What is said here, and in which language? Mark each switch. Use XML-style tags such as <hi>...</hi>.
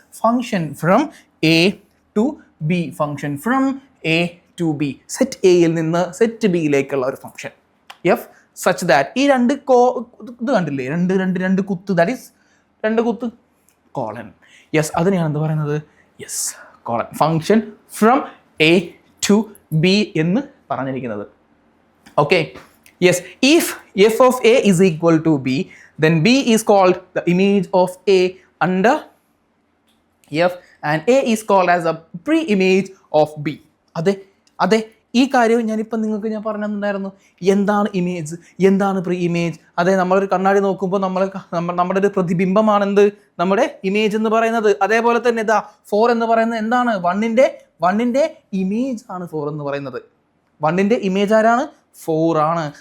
<en>function from A to B,</en> <ml>function from A to B, set എയിൽ നിന്ന് set ബിയിലേക്കുള്ള ഒരു function</ml> <en>F such that</en> <ml>ഈ രണ്ട് ഇത് കണ്ടില്ലേ, രണ്ട് കുത്ത്,</ml> <en>that is</en> <ml>രണ്ട് കുത്ത് കോളൻ. യെസ്, അതിനെയാണ് എന്ത് പറയുന്നത്? Yes, colon.</ml> <en>function from A to B</en> <ml>എന്ന് പറഞ്ഞിരിക്കുന്നത്. Okay, yes.</ml> <en>If F of A is equal to b, then b is called the image of a under f and a is called as a pre-image of b.</en> <ml>അതെ, ഈ കാര്യം ഞാനിപ്പോൾ നിങ്ങൾക്ക് ഞാൻ പറഞ്ഞിട്ടുണ്ടായിരുന്നു. എന്താണ് ഇമേജ്, എന്താണ് പ്രീ ഇമേജ്? അതെ, നമ്മളൊരു കണ്ണാടി നോക്കുമ്പോൾ നമ്മുടെ ഒരു പ്രതിബിംബമാണെന്ത്, നമ്മുടെ ഇമേജ് എന്ന് പറയുന്നത്. അതേപോലെ തന്നെ ഇതാ 4 എന്ന് പറയുന്നത് എന്താണ്? വണ്ണിൻ്റെ ഇമേജ് ആണ് 4 എന്ന് പറയുന്നത്. വണ്ണിൻ്റെ ഇമേജ് ആരാണ്? 4 ആണ്.</ml>